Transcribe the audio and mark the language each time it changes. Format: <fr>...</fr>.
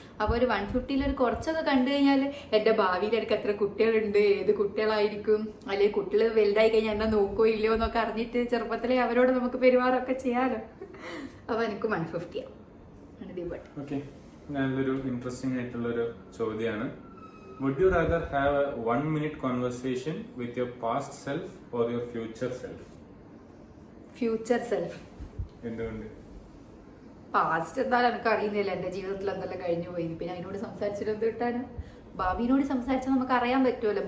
<ml>അപ്പോൾ ഒരു 150 ഒരു കുറച്ചൊക്കെ കണ്ടു കഴിഞ്ഞാൽ എൻ്റെ ഭാവിയിൽ എനിക്ക് എത്ര കുട്ടികളുണ്ട്, ഏത് കുട്ടികളായിരിക്കും, അല്ലെങ്കിൽ കുട്ടികൾ വലുതായി കഴിഞ്ഞാൽ എന്നാ നോക്കോ ഇല്ലയോ എന്നൊക്കെ അറിഞ്ഞിട്ട് ചെറുപ്പത്തിലെ അവരോട് നമുക്ക് പെരുമാറൊക്കെ ചെയ്യാലോ. അപ്പോൾ എനിക്ക് 150 ആണ്. ഓക്കെ, നല്ലൊരു ഇൻട്രസ്റ്റിംഗ് ആയിട്ടുള്ളൊരു ചോദ്യമാണ്.</ml> <en>Would you rather have a 1-minute conversation with your past self or your future self? Future self.</en> <ml>എന്തുകൊണ്ട്? പാസ്റ്റ് എന്തായാലും എനിക്ക് അറിയുന്നില്ല, എൻ്റെ ജീവിതത്തിൽ എന്തെല്ലാം കഴിഞ്ഞു പോയി. പിന്നെ അതിനോട് സംസാരിച്ചിട്ട് എന്ത് കിട്ടാനും? ഭാവിനോട് സംസാരിച്ചാൽ നമുക്ക് അറിയാൻ പറ്റുമല്ലോ.</ml>